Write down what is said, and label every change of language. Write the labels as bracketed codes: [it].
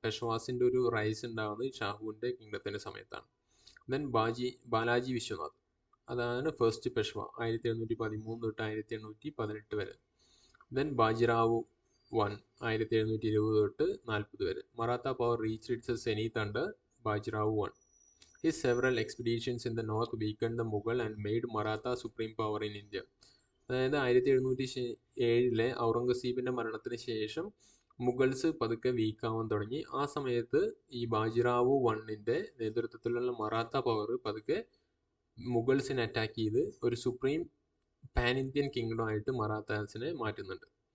[ml] പെഷവാസിൻ്റെ ഒരു റൈസ് ഉണ്ടാകുന്നത് ഷാഹുവിൻ്റെ കിങ്ഡത്തിൻ്റെ സമയത്താണ്. ദെൻ ബാലാജി വിശ്വനാഥ്, അതാണ് ഫസ്റ്റ് പെഷവ 1713 തൊട്ട് 1818 വരെ. ദെൻ ബാജിറാവു 1 1720 തൊട്ട് 40 വരെ. [en] Maratha power reached its zenith under Bajirao 1. His several expeditions in the north weakened the Mughal and made Maratha supreme power in India. [ml] അതായത് 1707 ഔറംഗസീബിൻ്റെ മരണത്തിന് ശേഷം മുഗൾസ് പതുക്കെ വീക്കാവാൻ തുടങ്ങി. ആ സമയത്ത് ഈ ബാജിറാവു 1ൻ്റെ നേതൃത്വത്തിലുള്ള മറാത്ത പവർ പതുക്കെ മുഗൾസിനെ അറ്റാക്ക് ചെയ്ത് ഒരു സുപ്രീം പാൻ ഇന്ത്യൻ കിങ്ഡം ആയിട്ട് മറാത്താസിനെ മാറ്റുന്നുണ്ട്.